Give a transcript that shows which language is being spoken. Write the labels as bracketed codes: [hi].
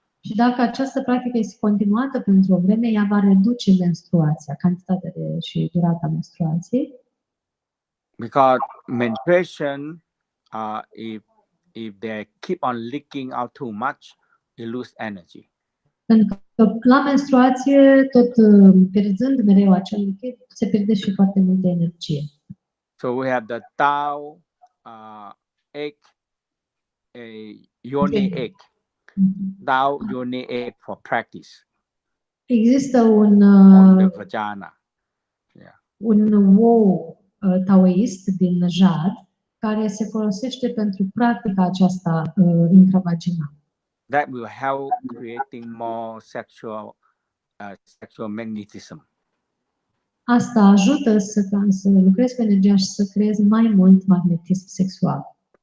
[ro] Și dacă această practică este continuată pentru o vreme, ea va reduce menstruația, cantitatea și durata menstruației. [en] Because menstruation, if they keep on leaking out too much, you lose energy. [ro] Pentru că la menstruație, tot pierzând mereu acel lichid, se pierde și foarte multă energie. [en] So we have the Tao egg, yoni egg. Tao yoni egg for practice. [ro] Există un [en] vagina. Yeah. [ro] Un ou taoist din jad care se folosește pentru practica aceasta intravaginală. [en] That will help creating more sexual magnetism. [ro] Asta ajută să lucrezi cu energia și să creezi mai mult magnetism sexual.